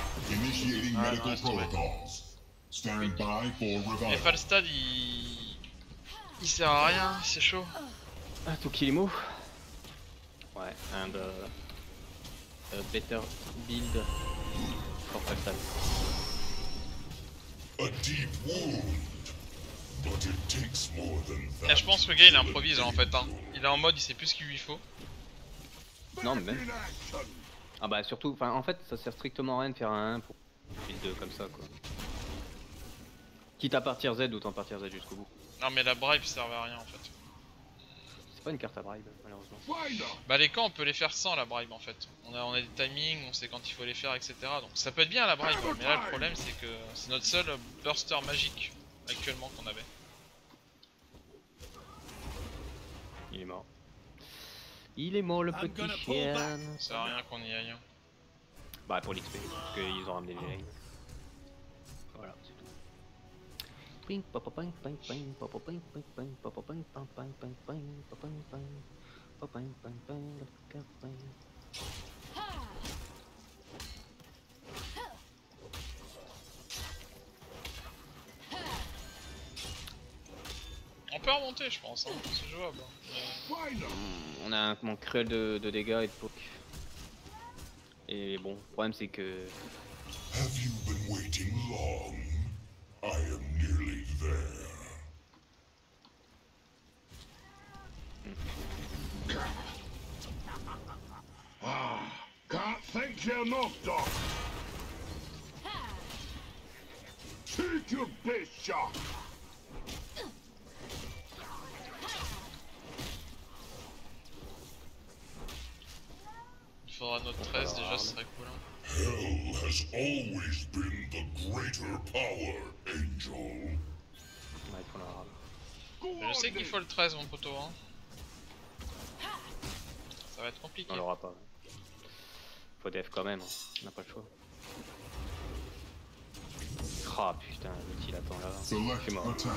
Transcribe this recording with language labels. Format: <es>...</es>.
<en>Initiating medical protocols. Stand by for</en> <fr>Et</fr> <en>revival.</en> <fr>Falstad il sert à rien, c'est chaud.</fr> <en>Ah, Tokilimo. Ouais, and a better build for Falstad. A deep wound, but it takes more than</en> <fr>Là</fr> <en>that.</en> <fr>je pense que le gars il improvise en fait, hein. Il est en mode il sait plus ce qu'il lui faut. Non mais même. Ah bah surtout, enfin en fait ça sert strictement à rien de faire un 1 pour build 2 comme ça quoi. Quitte à partir Z, autant partir Z jusqu'au bout. Non mais la bribe servait à rien en fait. C'est pas une carte à bribe malheureusement. Bah les camps on peut les faire sans la bribe en fait. On a des timings, on sait quand il faut les faire etc. Donc ça peut être bien la bribe, mais là le problème c'est que c'est notre seul burster magique actuellement qu'on avait. Il est mort. Il est mort le petit chien. Ça sert à rien qu'on y aille. Bah pour l'XP, parce qu'ils ont ramené les lanes. Voilà, c'est tout. Ping papa ping ping ping papa ping ping ping papa ping ping ping ping ping papa ping ping papa ping ping ping ping. On peut remonter je pense, hein. C'est jouable. On a un manque cruel de dégâts et de poke. Et bon, le problème c'est que...</fr> <en>Have you been waiting long? I am nearly there. Can't thank you enough, Doc. Take your best shot.</en> <fr>Il faudra notre 13 déjà, ce serait cool. Hein.</fr> <en>Hell has always been the greater power, Angel.</en> <fr>Ouais, pour la rame. Je sais qu'il faut le 13 mon poteau. Hein. Ça va être compliqué. On l'aura pas. Faut def quand même, hein. On n'a pas le choix. Ah putain, l'outil attend là. Je suis mort.</fr>